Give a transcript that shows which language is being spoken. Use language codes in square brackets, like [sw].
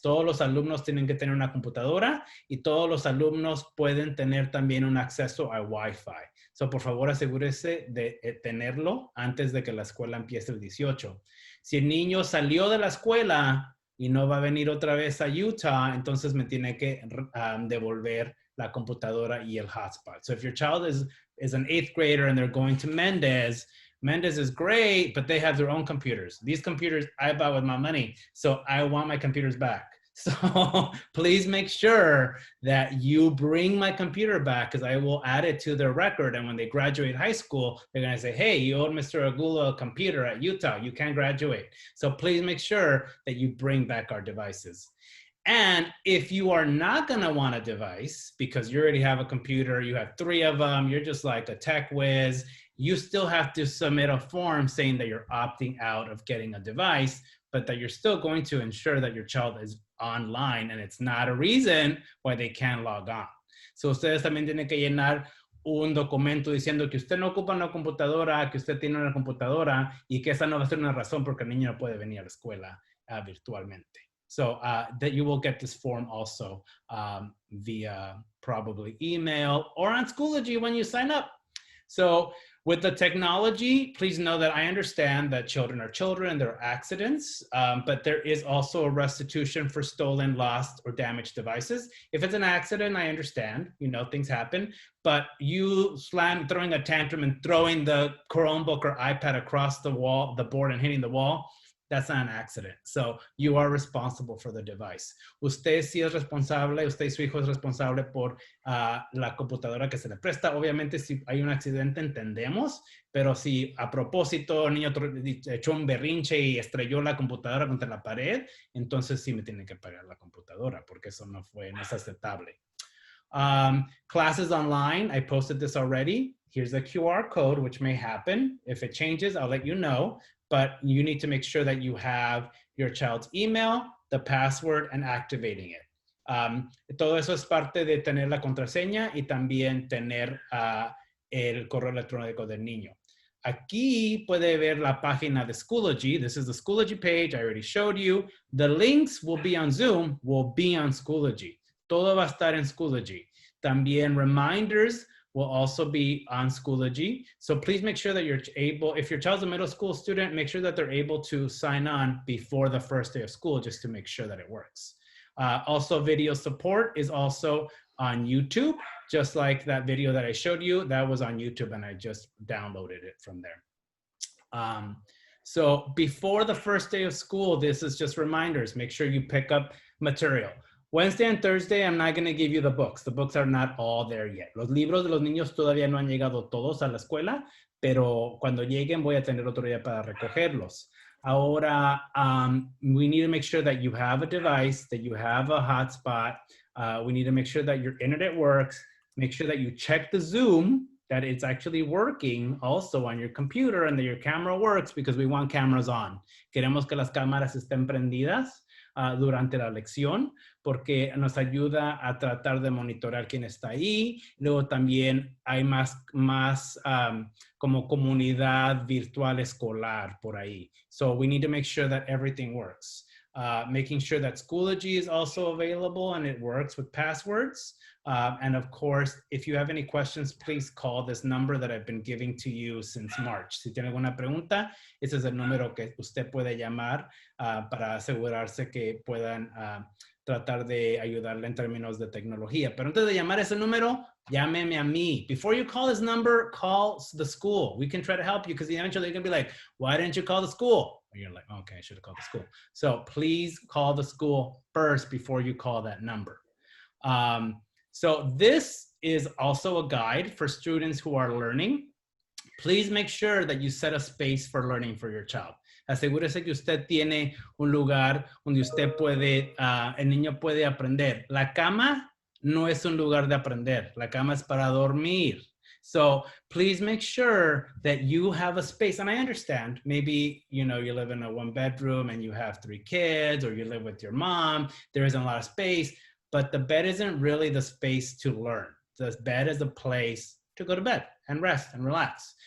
[es] Todos los alumnos tienen que tener una computadora y todos los alumnos pueden tener también un acceso a Wi-Fi. So, por favor, asegúrese de tenerlo antes de que la escuela empiece el 18. Si el niño salió de la escuela y no va a venir otra vez a Utah, entonces me tiene que devolver la computadora y el hotspot. [en] So if your child is an 8th grader and they're going to Mendez is great, but they have their own computers. These computers I bought with my money, so I want my computers back. So please make sure that you bring my computer back, because I will add it to their record. And when they graduate high school, they're going to say, hey, you owed Mr. Agulo a computer at Utah. You can't graduate. So please make sure that you bring back our devices. And if you are not going to want a device because you already have a computer, you have 3 of them, you're just like a tech whiz, you still have to submit a form saying that you're opting out of getting a device, but that you're still going to ensure that your child is online and it's not a reason why they can't log on. [es] So ustedes también tienen que llenar un documento diciendo que usted no ocupa una computadora, que usted tiene una computadora y que esa no va a ser una razón porque el niño no puede venir a la escuela virtualmente. [en] So that you will get this form also via probably email or on Schoology when you sign up. So with the technology, please know that I understand that children are children, there are accidents, but there is also a restitution for stolen, lost, or damaged devices. If it's an accident, I understand, you know, things happen, but you throwing a tantrum and throwing the Chromebook or iPad across the wall, the board, and hitting the wall, that's not an accident. So you are responsible for the device. [es] Usted sí es responsable, usted y su hijo es responsable por la computadora que se le presta. Obviamente si hay un accidente entendemos, pero si a propósito el niño echó un berrinche y estrelló la computadora contra la pared, entonces sí me tienen que pagar la computadora porque eso no es aceptable. [en] Classes online, I posted this already. Here's the QR code, which may happen. If it changes, I'll let you know. But you need to make sure that you have your child's email, the password, and activating it. [es] Todo eso es parte de tener la contraseña y también tener el correo electrónico del niño. Aquí puede ver la página de Schoology. [en] This is the Schoology page. I already showed you. The links will be on Zoom, will be on Schoology. [es] Todo va a estar en Schoology. También [en] reminders will also be on Schoology. So please make sure that you're able, if your child's a middle school student, make sure that they're able to sign on before the first day of school just to make sure that it works. Also, video support is also on YouTube, just like that video that I showed you, that was on YouTube and I just downloaded it from there. So before the first day of school, this is just reminders. Make sure you pick up material. Wednesday and Thursday, I'm not going to give you the books. The books are not all there yet. [es] Los libros de los niños todavía no han llegado todos a la escuela, pero cuando lleguen voy a tener otro día para recogerlos. Ahora, [en] we need to make sure that you have a device, that you have a hotspot. We need to make sure that your internet works. Make sure that you check the Zoom, that it's actually working also on your computer and that your camera works because we want cameras on. [es] Queremos que las cámaras estén prendidas durante la lección porque nos ayuda a tratar de monitorear quién está ahí. Luego también hay más como comunidad virtual escolar por ahí. [en] So we need to make sure that everything works. Making sure that Schoology is also available and it works with passwords. And of course, if you have any questions, please call this number that I've been giving to you since March. [es] Si tiene alguna pregunta, ese es el número que usted puede llamar para asegurarse que puedan tratar de ayudarle en términos de tecnología. Pero antes de llamar ese número, llámeme a mí. [en] Before you call this number, call the school. We can try to help you because eventually you're going to be like, why didn't you call the school? And you're like, okay, I should have called the school. So please call the school first before you call that number. So this is also a guide for students who are learning. Please make sure that you set a space for learning for your child. [es] Asegúrese que usted tiene un lugar donde usted puede, el niño puede aprender. La cama no es un lugar de aprender. La cama es para dormir. [en] So please make sure that you have a space. And I understand, maybe, you know, you live in a 1-bedroom and you have 3 kids, or you live with your mom. There isn't a lot of space, but the bed isn't really the space to learn. The bed is a place to go to bed and rest and relax.